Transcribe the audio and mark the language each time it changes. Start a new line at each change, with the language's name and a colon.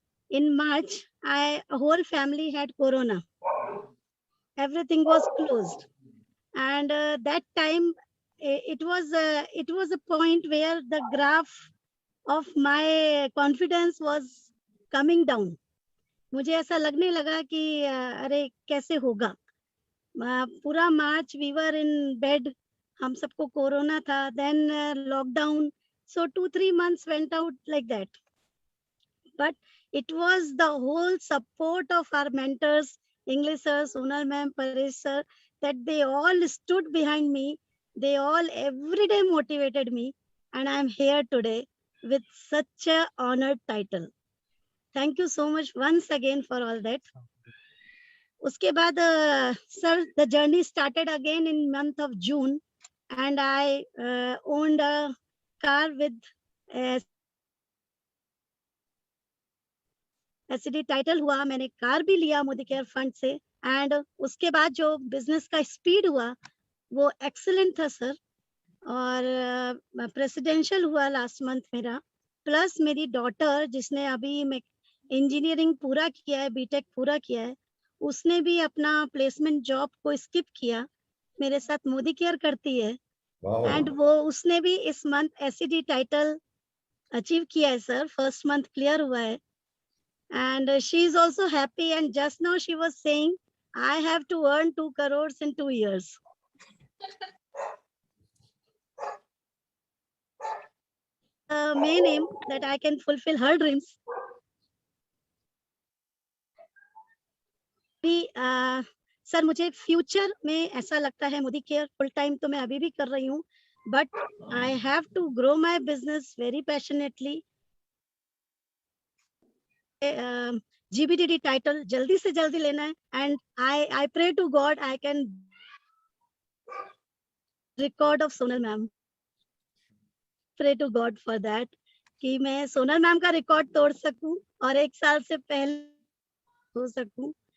English: In March, a whole family had corona. Everything was closed. And that time, it was a point where the graph of my confidence was coming down.
Hindi: मुझे ऐसा लगने लगा कि अरे कैसे होगा. पूरा मार्च
English: we were in bed.
Hindi: हम सबको कोरोना था.
English: Then lockdown. So 2-3 months went out like that. But it was the whole support of our mentors, English sir, Sonal ma'am, Paresh sir, that they all stood behind me. They all every day motivated me. And I am here today with such a honored title. Thank you so much once again for all that.
Hindi: Uske baad,
English: sir, the journey started again in month of June, and I owned a car with
Hindi: SD title हुआ, मैंने car भी लिया Modi care fund से, and उसके बाद जो business का speed हुआ वो एक्सीलेंट था सर। और प्रेसिडेंशियल हुआ लास्ट मंथ मेरा, प्लस मेरी डॉटर जिसने अभी इंजीनियरिंग पूरा किया है, बीटेक पूरा किया है, उसने भी अपना प्लेसमेंट जॉब को स्किप किया, मेरे साथ मोदी केयर करती है।
English: Wow.
Hindi: एंड वो उसने भी इस मंथ एसडी टाइटल अचीव किया है सर, फर्स्ट मंथ क्लियर हुआ है।
English: And she is also happy, and just now she was saying, I have to earn 2 crores in 2 years. Main aim that I can fulfill her dreams.
Hindi: Sir मुझे future में ऐसा लगता है Modi care full time तो मैं अभी भी कर रही हूँ,
English: But I have to grow my business very passionately.
Hindi: GBDD title जल्दी से जल्दी लेना है,
English: and I pray to God I can record of Sonal ma'am, pray to God for that
Hindi: कि मैं सोनल मैम का रिकॉर्ड तोड़ सकूं और 1 साल से पहले हो सकूं।